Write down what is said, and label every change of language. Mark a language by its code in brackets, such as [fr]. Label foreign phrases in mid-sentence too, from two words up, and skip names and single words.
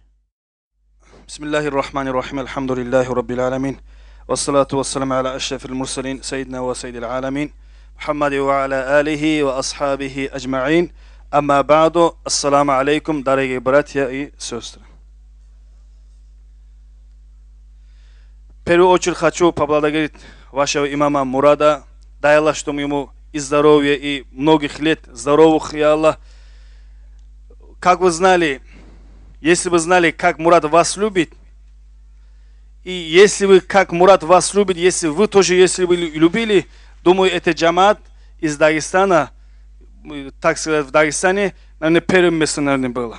[ar] بسم الله الرحمن الرحيم، الحمد لله رب العالمين، والصلاة والسلام على أشرف المرسلين، سيدنا وسيد العالمين، محمد وعلى آله وأصحابه أجمعين. أما بعد، السلام عليكم, [ru] дорогие братья и сестры. В первую очередь хочу поблагодарить вашего имама Мурада, дай Аллах, чтобы ему и здоровья, и многих лет здоровых, и Аллах. Как вы знали, если вы знали, как Мурад вас любит, и если вы, как Мурад вас любит, если вы тоже, если вы любили, думаю, это джамаат из Дагестана, так сказать, в Дагестане, наверное, первым местом, наверное, было.